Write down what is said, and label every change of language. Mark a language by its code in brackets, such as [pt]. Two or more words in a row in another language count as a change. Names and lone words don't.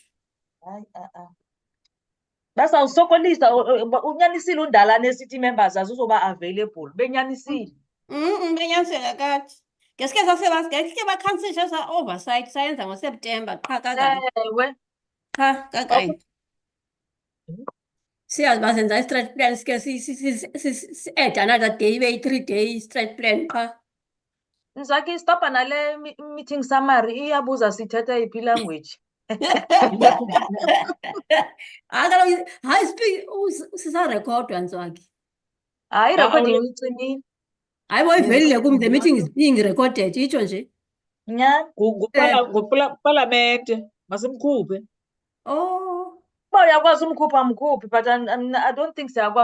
[xh] Hayi basawusokolisa unyanisile undala ne- [en] city members [xh] azizoba available benyanisile. Benyanisile kakade. Ngesikhe ngesikhe bakhanselisha sa-oversight sayenza ngoSeptemba qha kakade. Ewe. Qha kakade. Siyazi uba senza i-strat plan sike si- [en] add another day [xh] ibe yi-3 day strat plan qha. Ndizakhe istopha nale [en] meeting summary [xh] iyabuza sithetha yiphi language. Hayi sisarekhodwa Ntswaki. Hayi irekhodi uyicimile. Hayi boyivelile kum, [en] the meeting is being recorded [xh] itsho nje. Nyani Ngupalamente masimkhuphe. Oh. Uba uyakwazi umkhupha mkhuphi [en] but I don't think [xh] siyakwazi.